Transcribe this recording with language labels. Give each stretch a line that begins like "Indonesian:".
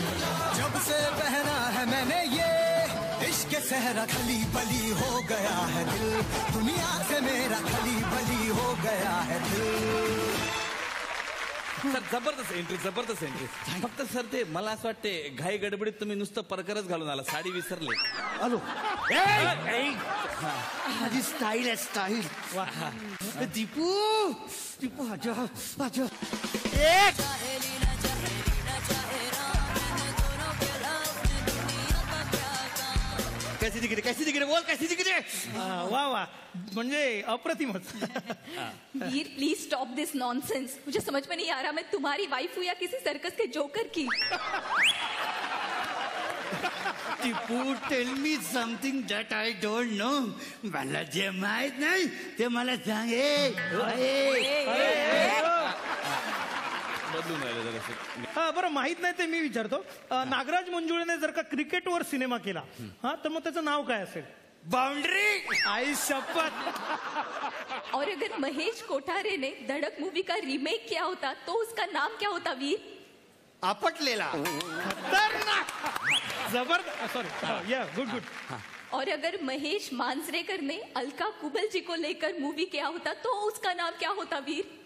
Hindi: मैंने ये इश्क सहरा खली बली हो गया है दिल दुनिया से मेरा खली बली हो गया है दिल.
Marathi: सर जबरदस्त एंट्री. फक्त सर ते मला असं वाटते घाई गडबडीत तुम्ही नुसतं परकरच घालून आला. साडी विसरले. हॅलो माझी स्टाईल आहे स्टाईल.
Hindi: दीपू आजा कैसी दिख रही बोल कैसी दिख रही.
Marathi: वा म्हणजे अप्रतिमच.
Hindi: वीर
English: Please stop this nonsense.
Hindi: मुझे समझ में नहीं आ रहा मैं तुम्हारी वाइफ हूँ या किसी सर्कस के जोकर की.
English: Tipu tell me something that I don't know.
Marathi: मला जे माहित नाही ते मला सांगे. बदलून राहिलं जरा. बरं माहित नाही ते मी विचारतो. नागराज मंजुळेने जर का क्रिकेटवर सिनेमा केला तर मग त्याचं नाव काय असेल. बाउंड्री. आई शपथ.
Hindi: और अगर महेश कोठारे ने धड़क मूवी का रीमेक किया होता तो उसका नाम क्या होता वीर.
Marathi: आपटलेला. जबरदस्त. सॉरी या गुड.
Hindi: और अगर महेश मांजरेकर ने अलका कुबल जी को लेकर मूवी किया होता तो उसका नाम क्या होता वीर.